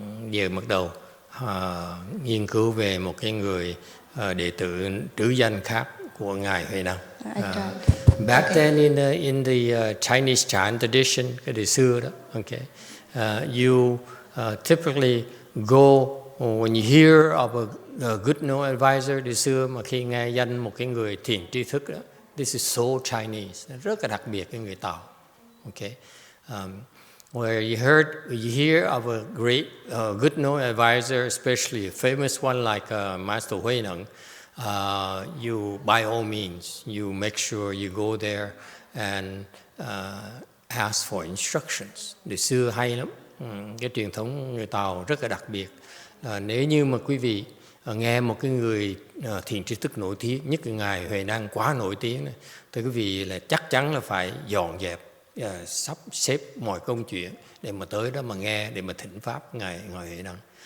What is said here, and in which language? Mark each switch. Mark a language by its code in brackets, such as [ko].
[vi] Giờ bắt đầu nghiên cứu về một cái người đệ tử trứ danh khác của ngài Hui Neng. [en] Back then in the Chinese chant tradition, [vi] cái đời xưa đó, [en] okay, you typically go when you hear of a good known advisor. [vi] Đời xưa mà khi nghe danh một cái người thiền tri thức đó, [en] this is so Chinese, [vi] rất là đặc biệt cái người Tàu, okay. [en] Where you hear of a great good known advisor, especially a famous one like Master Hui Neng. You, by all means, you make sure you go there and ask for instructions. [vi] Đời xưa hay lắm, cái truyền thống người Tàu rất là đặc biệt. Nếu như mà quý vị nghe một cái người thiền tri thức nổi tiếng, nhất là ngài Hui Neng quá nổi tiếng này, thì quý vị là chắc chắn là phải dọn dẹp, sắp xếp mọi công chuyện để mà tới đó mà nghe, để mà thỉnh pháp ngài Hui Neng.